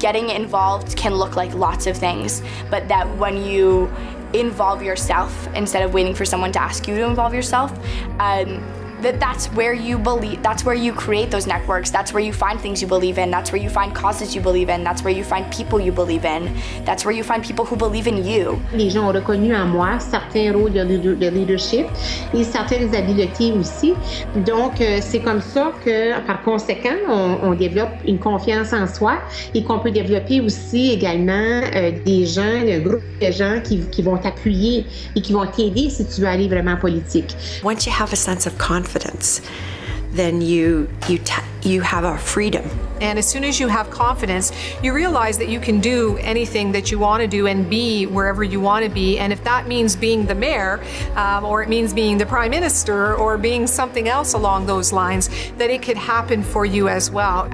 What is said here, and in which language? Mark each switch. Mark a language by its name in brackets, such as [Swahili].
[English] Getting involved can look like lots of things, but that when you involve yourself instead of waiting for someone to ask you to involve yourself, that's where you believe, that's where you create those networks, that's where you find things you believe in, that's where you find causes you believe in, that's where you find people you believe in, that's where you find people who believe in you. [French] Les gens ont reconnu en moi certains rôles de leadership et certaines habiletés aussi. Donc, c'est comme ça que, par conséquent, on développe une confiance en soi et qu'on peut développer aussi également des gens, un groupe de gens qui vont t'appuyer et qui vont t'aider si tu veux aller vraiment en politique. [English] Once you have a sense of confidence, then you have a freedom. And as soon as you have confidence, you realize that you can do anything that you want to do and be wherever you want to be. And if that means being the mayor, or it means being the prime minister, or being something else along those lines, that it could happen for you as well.